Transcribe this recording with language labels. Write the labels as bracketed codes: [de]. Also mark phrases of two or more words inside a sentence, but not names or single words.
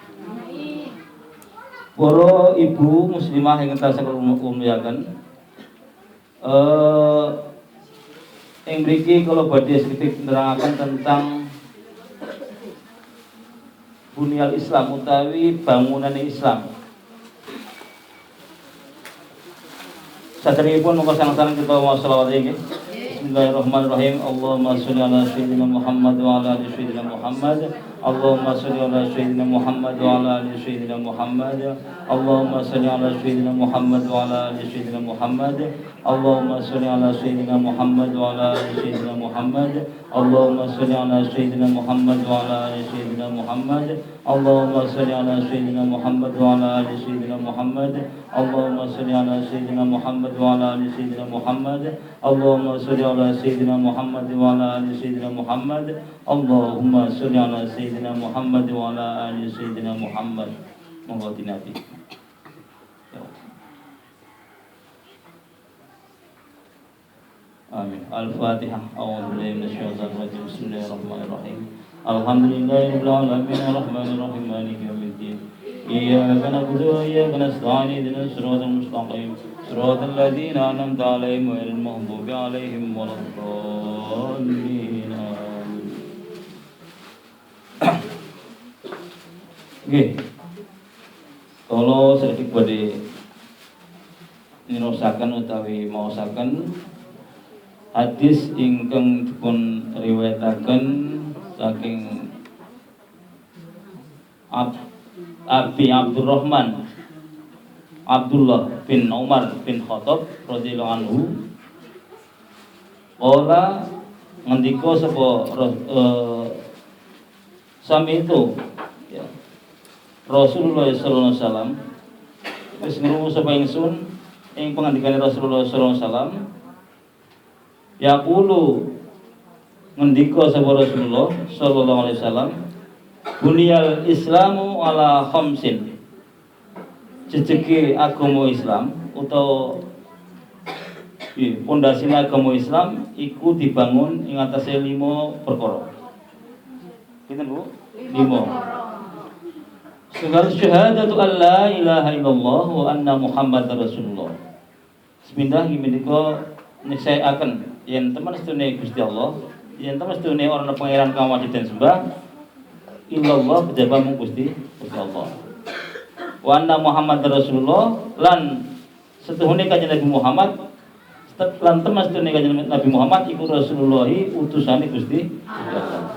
[jv] Para ibu muslimah ingkang tansah kula muliaken, ing mriki kula badhe sedikit nerangaken tentang [ar] بني الإسلام [jv] utawi bangunan Islam. Saderengipun monggo sareng-sareng kita maos selawat nggih. [ar] بسم الله الرحمن الرحيم. اللهم صل على سيدنا محمد وعلى آل سيدنا محمد wa ala ali sayyidina Muhammad. اللهم صل على سيدنا محمد وعلى آل سيدنا محمد wa ala ali sayyidina Muhammad. اللهم صل على سيدنا محمد وعلى آل سيدنا محمد wa ala ali sayyidina Muhammad. اللهم صل على سيدنا محمد وعلى آل سيدنا محمد wa ala ali sayyidina Muhammad. اللهم صل على سيدنا محمد وعلى آل سيدنا محمد wa ala ali sayyidina Muhammad. اللهم صل على سيدنا محمد وعلى آل سيدنا محمد wa ala ali sayyidina Muhammad. اللهم صل على سيدنا محمد وعلى آل سيدنا محمد wa ala ali sayyidina Muhammad. اللهم صل على سيدنا محمد وعلى آل سيدنا محمد wa ala ali sayyidina Muhammad. اللهم صل على سيدنا محمد وعلى آل سيدنا محمد wa ala ali sayyidina Muhammad. [jv] Monggo dinati. Amin. Al-Fatihah. [ar] أعوذ بالله من الشيطان الرجيم بسم الله الرحمن الرحيم الحمد لله رب العالمين الرحمن الرحيم مالك يوم الدين. إياك نعبد وإياك نستعين اهدنا الصراط المستقيم. صراط الذين أنعمت عليهم غير المغضوب عليهم ولا الضالين. [jv] Nggih. [id] Kalau sedikit [jv] badhe nirosaken utawi maosaken hadis ingkang dipun riwayataken saking Abi Abdurrahman Abdullah bin Umar bin Khattab [ar] رضي الله عنه [jv] ola ngendika sapa sami itu ya, Rasulullah [ar] صلى الله عليه وسلم [jv] wis ngrungu sapa ingsun ing pangandikane Rasulullah [ar] صلى الله عليه وسلم [jv] yaqulu ngendika sapa Rasulullah [ar] صلى الله عليه وسلم بني الإسلام على خمس [jv] jejeke agama Islam utawa pondasine agama Islam iku dibangun ing atase 5 perkara. Pinten Bu? 5. [ar] Segala شهادة أن لا إله إلا الله وأن محمدا رسول الله. [jv] Semindah menika nisyayaken yen temen sedune Gusti Allah, yen temen sedune ora ana pangeran kang wajib den sembah illallah kejaba mung Gusti Allah. [ar] وأن محمدا رسول الله [jv] lan setuhune kanjeng Nabi Muhammad lan temen sedune kanjeng Nabi Muhammad iku Rasulullah utusane Gusti Allah.